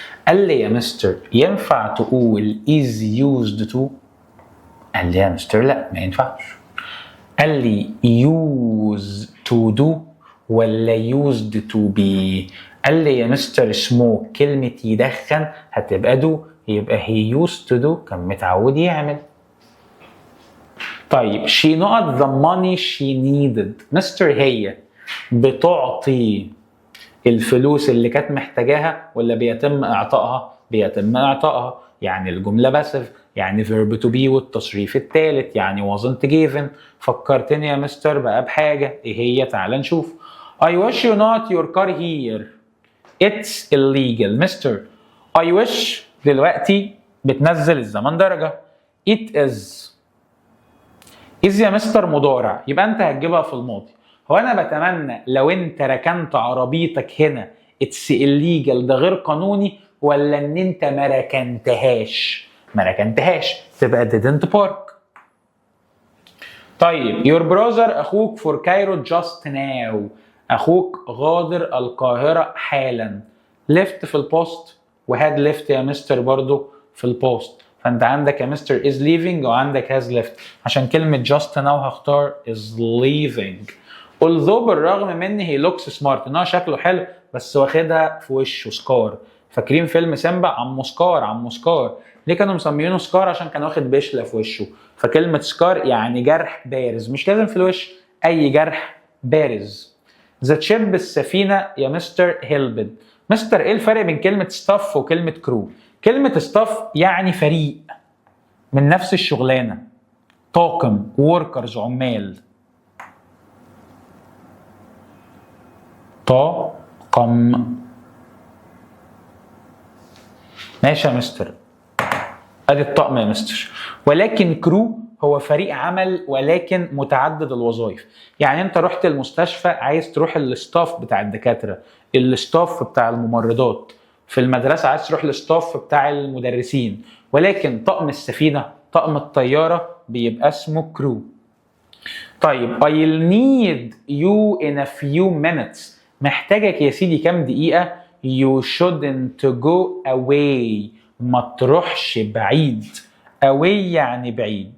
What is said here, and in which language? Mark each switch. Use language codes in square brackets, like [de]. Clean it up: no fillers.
[ar] قال لي يا مستر ينفع تقول [en] is used to؟ [ar] قال لي يا مستر لا ما ينفعش. قال لي [en] used to do [ar] ولا [en] used to be؟ [ar] قال لي يا مستر smoke كلمة يدخن هتبقى do، يبقى [en] he used to do [ar] كان متعود يعمل. [en] طيب she not the money she needed. [ar] مستر هي بتعطي الفلوس اللي كانت محتاجاها ولا بيتم اعطائها؟ بيتم اعطائها، يعني الجمله باسف، يعني verb to be والتصريف الثالث، يعني [en] wasn't given. [ar] فكرتني يا مستر بقى بحاجه، ايه هي؟ تعال نشوف. [en] I wish you not your car here it's illegal. [ar] مستر [en] I wish [ar] دلوقتي بتنزل الزمن درجه، [en] it is [ar] يا مستر مضارع، يبقى انت هتجيبها في الماضي. هو انا بتمنى لو انت ركنت عربيتك هنا اتس illegal ده غير قانوني، ولا ان انت ما ركنتهاش؟ ما ركنتهاش تبقى [en] didn't park. طيب your brother اخوك for Cairo just now، [ar] اخوك غادر القاهرة حالا. left في البوست وهاد left يا مستر برضو في البوست، فانت عندك يا مستر [en] is leaving [ar] وعندك [en] has left. [ar] عشان كلمة just now هختار [en] is leaving. [ar] although بالرغم من [en] he looks smart، [ar] ان هو شكله حلو بس واخدها في وشه سكار. فاكرين فيلم سيمبا؟ عمو سكار ليه كانوا مسمينه سكار؟ عشان كان واخد بشلة في وشه. فكلمة سكار يعني جرح بارز، مش لازم في الوش، اي جرح بارز. [en] the ship [ar] السفينة يا مستر helped. مستر ايه الفرق بين كلمة staff وكلمة crew؟ كلمة staff يعني فريق من نفس الشغلانة، طاقم workers عمال. طاقم. ماشي يا مستر، ادي الطقم يا مستر. ولكن كرو هو فريق عمل ولكن متعدد الوظائف. يعني انت رحت المستشفى عايز تروح الاستاف بتاع الدكاتره، الاستاف بتاع الممرضات. في المدرسه عايز تروح الاستاف بتاع المدرسين. ولكن طقم السفينه، طقم الطياره بيبقى اسمه كرو. [en] طيب I'll need you in a few minutes. [ar] محتاجك يا سيدي كام دقيقه. [en] You shouldn't go away. [ar] ما تروحش بعيد. away يعني بعيد.